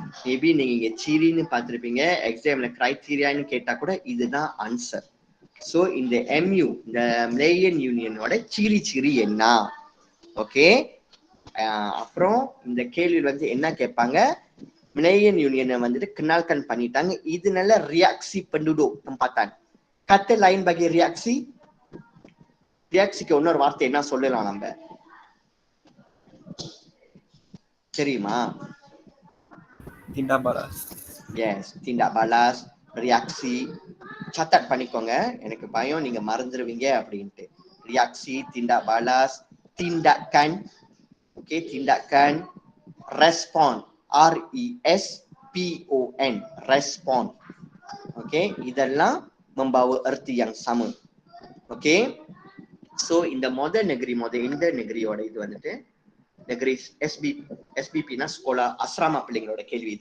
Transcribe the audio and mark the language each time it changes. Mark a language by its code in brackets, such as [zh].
[ta] Maybe நீங்க சீரின்னு பார்த்திருப்பீங்க, எக்ஸாம்ல கிரைட்டீரியான்னு கேட்டா கூட இதுதான் ஆன்சர். ஸோ இந்த MU, இந்த மலேயன் யூனியனோட சிரி என்ன? ஓகே, அப்புறம் இந்த கேள்வி வந்து என்ன கேட்பாங்க? மலேயன் யூனியனை வந்துட்டு kenalkan பண்ணிட்டாங்க. இது நல்ல [ms] reaksi penduduk tempatan. Kata lain bagi reaksi, [ta] reaksiக்கு இன்னொரு வார்த்தை என்ன சொல்லலாம் நம்ம? தெரியுமா? [ms] tindak balas. எஸ், tindak balas, reaksi. [ta] catat பண்ணிக்கோங்க, எனக்கு பயம் நீங்க மறந்துடுவீங்க அப்படின்ட்டு. [ms] reaksi, tindak balas, tindakan. ஓகே, tindakan, respon, RESPON, respon. ஓகே, [ta] இதெல்லாம் [ms] membawa erti yang sama. [ta] Okay, so இந்த இந்த நெகிரியோட இது வந்துட்டு நெகிரி SBPனா ஸ்கோலா அஸ்ராமா பிள்ளைங்களோட கேள்வி.